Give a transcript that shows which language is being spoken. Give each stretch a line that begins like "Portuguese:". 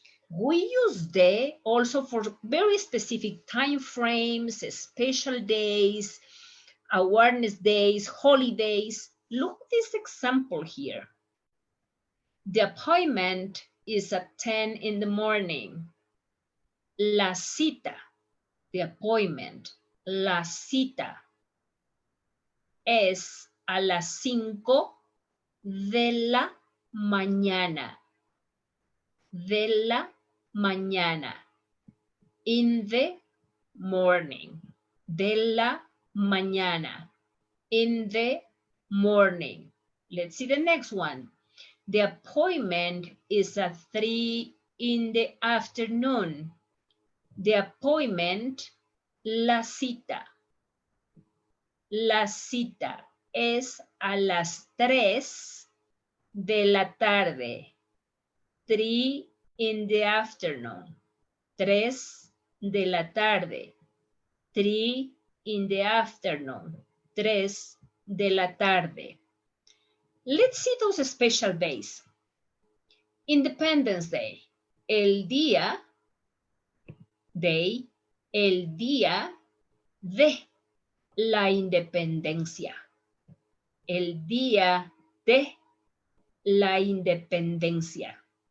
English: We use de also for very specific time frames, special days, awareness days, holidays. Look at this example here. The appointment is at 10 in the morning.
Spanish: La cita,
English: the appointment,
Spanish: la cita es a las 5 de la mañana. De la mañana.
English: In the morning.
Spanish: De la mañana.
English: In the morning. Let's see the next one. The appointment is at 3 in the afternoon. The appointment,
Spanish: la cita. La cita es a las 3 de la tarde.
English: 3 in the afternoon. 3
Spanish: de la tarde.
English: 3 in the afternoon. 3
Spanish: de la tarde.
English: Let's see those special days. Independence Day.
Spanish: El día de la independencia. El día de la independencia.